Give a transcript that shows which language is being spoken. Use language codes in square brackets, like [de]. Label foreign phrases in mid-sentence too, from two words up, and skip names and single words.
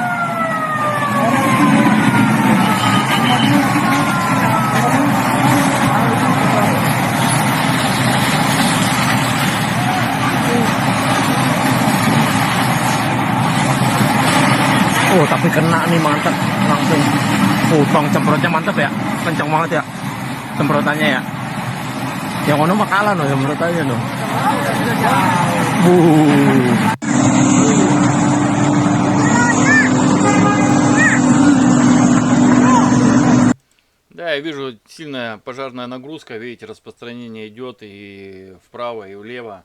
[id] Oh, tapi kena nih, mantap langsung. Oh, tong semprotnya mantap ya, kencang banget ya semprotannya ya. Yang ono mah kalah no semprotannya no. [ru] Да, я вижу сильная пожарная нагрузка, видите, распространение идет и вправо, и влево.